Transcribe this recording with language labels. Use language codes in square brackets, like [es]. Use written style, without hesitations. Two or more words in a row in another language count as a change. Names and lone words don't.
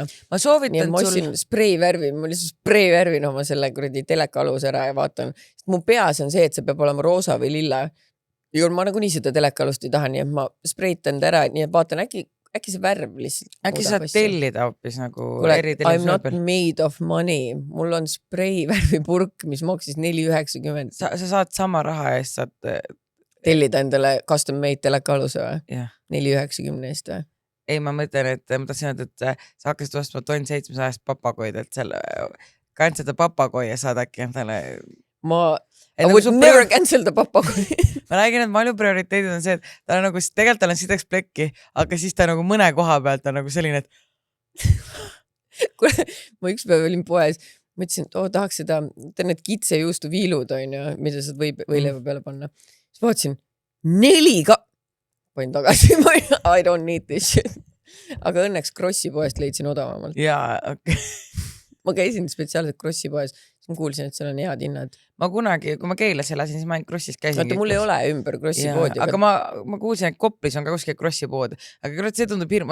[et] Ma soovitan ma ostsin spreivärvi, ma lihtsalt spreivärvin oma selle kuradi teleka alus ära ja vaatan. Mu peas on see, et see peab olema roosa või lilla. Ja ma nagu nii seda teleka alust ei taha, nii et ma spreitan ta ära, nii et vaatan äkki see värv lihtsalt. Äkki saad tellida hoopis nagu [en] I'm not made of money. [et] Mul on spreivärvi purk, mis maksis 4,90. Sa saad sama raha eest, saad... Tellida endale [en] custom made [et] teleka aluse või? Yeah. 4,90 eest või? Ei, ma mõtlen, et ma tahtsin öelda, et sa hakkasid ostma 1700 papagoid, et selle kand seda papagoi ja saad äkki endale... [en] I would never cancel the papagoi. [et] Ma räägin, et palju prioriteedid on see, et ta on nagu, tegelikult tal on sideks plekki, aga siis ta nagu mõne koha pealt on nagu selline, et... Ma üks päev olin poes, mõtlesin, et tahaks seda, need kitsejuustu viilud on ju, mida saad võileiva peale panna. Siis vaatasin, 4 panin tagasi, [en] I don't need this shit. [et] Aga õnneks Krossi poest leidsin odavamalt. Jaa, okei. Ma käisin spetsiaalselt Krossi poes, siis ma kuulsin, et seal on head hinnad. Ma kunagi, kui ma Keilas elasin, siis ma ainult Krossis käisin. Vaata, mul ei ole ümber Krossi poodi. Aga ma kuulsin, et Koplis on ka kuskil Krossi pood. Aga see tundub hirm.